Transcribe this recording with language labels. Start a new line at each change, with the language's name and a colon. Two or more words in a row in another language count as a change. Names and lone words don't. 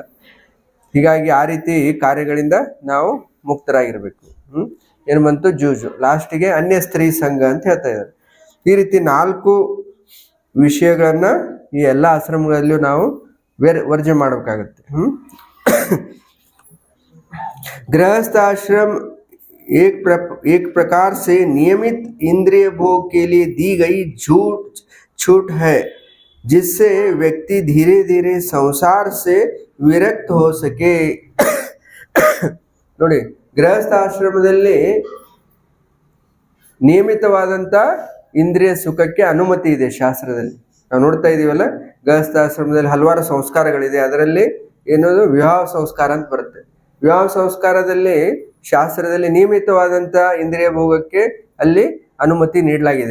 Kannada: ಹೀಗಾಗಿ ಆ ರೀತಿ ಕಾರ್ಯಗಳಿಂದ ನಾವು ಮುಕ್ತರಾಗಿರ್ಬೇಕು. ಏನು ಬಂತು, ಜೂಜು. ಲಾಸ್ಟಿಗೆ ಅನ್ಯ ಸ್ತ್ರೀ ಸಂಘ ಅಂತ ಹೇಳ್ತಾ ಇದ್ದಾರೆ. ಈ ರೀತಿ 4 ವಿಷಯಗಳನ್ನ ಈ ಎಲ್ಲ ಆಶ್ರಮಗಳಲ್ಲೂ ನಾವು ವರ್ಜ್ಯ ಮಾಡಬೇಕಾಗತ್ತೆ.
Hindi: गृहस्थ आश्रम एक प्रकार से नियमित इंद्रिय भोग के लिए दी गई छूट है, जिससे व्यक्ति धीरे धीरे संसार से विरक्त हो सके.
Kannada: ನೋಡಿ, ಗೃಹಸ್ಥ ಆಶ್ರಮದಲ್ಲಿ ನಿಯಮಿತವಾದಂತ ಇಂದ್ರಿಯ ಸುಖಕ್ಕೆ ಅನುಮತಿ ಇದೆ ಶಾಸ್ತ್ರದಲ್ಲಿ. ನಾವು ನೋಡ್ತಾ ಇದೀವಲ್ಲ, ಗೃಹಸ್ಥ ಆಶ್ರಮದಲ್ಲಿ ಹಲವಾರು ಸಂಸ್ಕಾರಗಳಿದೆ. ಅದರಲ್ಲಿ ಏನದು ವಿವಾಹ ಸಂಸ್ಕಾರ ಅಂತ ಬರುತ್ತೆ. ವಿವಾಹ ಸಂಸ್ಕಾರದಲ್ಲಿ ಶಾಸ್ತ್ರದಲ್ಲಿ ನಿಯಮಿತವಾದಂತ ಇಂದ್ರಿಯ ಭೋಗಕ್ಕೆ ಅಲ್ಲಿ ಅನುಮತಿ ನೀಡಲಾಗಿದೆ.